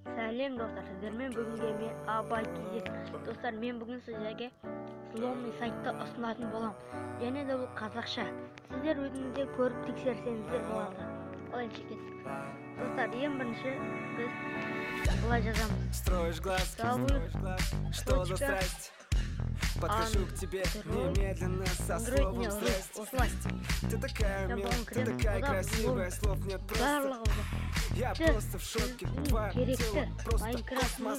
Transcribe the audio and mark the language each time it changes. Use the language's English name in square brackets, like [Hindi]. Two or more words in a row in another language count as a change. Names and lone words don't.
[Kazakh] сәлем достар, сіздермен бүгінге мен абай кезек. Достар, мен бүгін сіздерге сломный сайтты ұсынатын болам. Және де бұл қазақша. Сіздер өзіңізде көріп тексерсеңіздер болады. Олайынша кеттік. Достар, ең бірінші біз былай жазамыз. [Russian] Строишь глазки, что за страсть? Подхожу к тебе немедленно со словом здрасте. Ты такая милая, ты такая красивая, слов нет просто. Я просто в шоке, твое тело просто космос.